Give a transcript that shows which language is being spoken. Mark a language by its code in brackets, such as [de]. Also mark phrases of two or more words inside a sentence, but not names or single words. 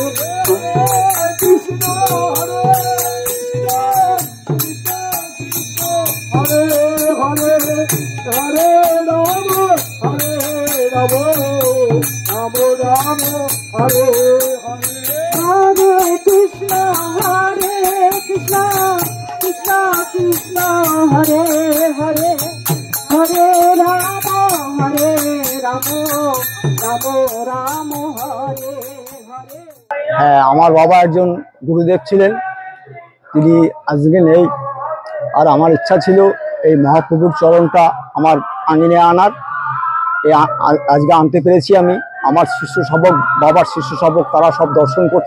[sa] কৃষ্ণ হরে হরে হরে হরে রাম হরে রাম রাম রাম হরে হরে হরে কৃষ্ণ কৃষ্ণ কৃষ্ণ হরে হরে হরে রাম রাম রাম হরে হরে। [bn] হ্যাঁ, আমার বাবা একজন গুরুদেব ছিলেন, তিনি আজকে নেই। আর আমার ইচ্ছা ছিল এই মহাপ্রভুর চরণটা আমার আঙিনে আনার। আজকে আনতে পেরেছি আমি। আমার শিষ্য শাবক, বাবার শিষ্য শাবক, তারা সব দর্শন করছে।